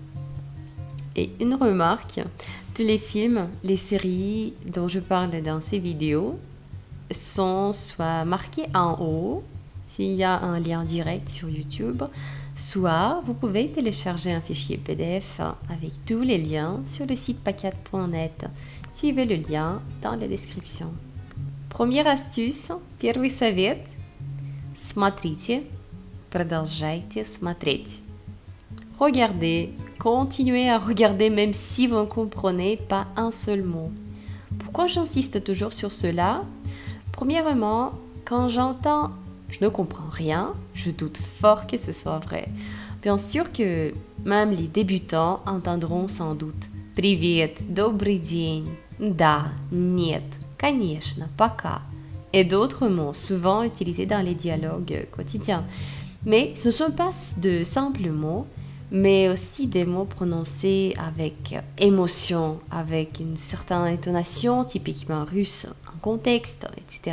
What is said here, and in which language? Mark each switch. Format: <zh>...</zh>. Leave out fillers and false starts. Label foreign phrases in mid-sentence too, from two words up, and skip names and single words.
<fr>Et une remarque, tous les films, les séries dont je parle dans ces vidéos sont soit marqués en haut, s'il y a un lien direct sur YouTube, soit vous pouvez télécharger un fichier PDF avec tous les liens sur le site pakat.net. Suivez le lien dans la description. Première astuce,</fr> <ru>первый совет, смотрите, продолжайте смотреть.</ru> <fr>Regardez, continuez à regarder même si vous ne comprenez pas un seul mot. Pourquoi j'insiste toujours sur cela? Premièrement, quand j'entends « je ne comprends rien », je doute fort que ce soit vrai. Bien sûr que même les débutants entendront sans doute «</fr> <ru>Привет, добрый день, да, нет, конечно, пока</ru> <fr>» et d'autres mots souvent utilisés dans les dialogues quotidiens. Mais ce ne sont pas de simples mots, mais aussi des mots prononcés avec émotion, avec une certaine intonation typiquement russe, un contexte, etc.</fr>